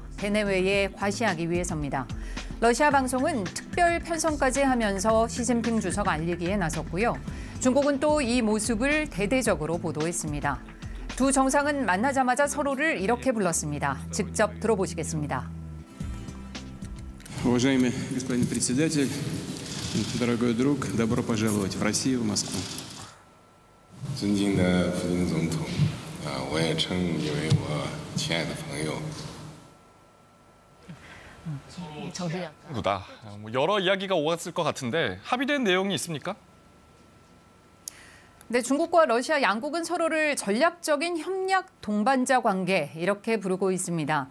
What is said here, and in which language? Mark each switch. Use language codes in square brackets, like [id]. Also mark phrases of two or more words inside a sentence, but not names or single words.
[ko] 대내외에 과시하기 위해서입니다. 러시아 방송은 특별 편성까지 하면서 시진핑 주석 알리기에 나섰고요. 중국은 또 이 모습을 대대적으로 보도했습니다. 두 정상은 만나자마자 서로를 이렇게 불렀습니다. 직접 들어보시겠습니다. [ru] Уважаемый господин председатель, дорогой друг, добро пожаловать в Россию, в Москву. [zh] 尊敬的普京总统，我也称你为我亲爱的朋友。 [ko] 구다. 여러 이야기가 오갔을 것 같은데 합의된 내용이 있습니까? 네, 중국과 러시아 양국은 서로를 전략적인 협력 동반자 관계 이렇게 부르고 있습니다.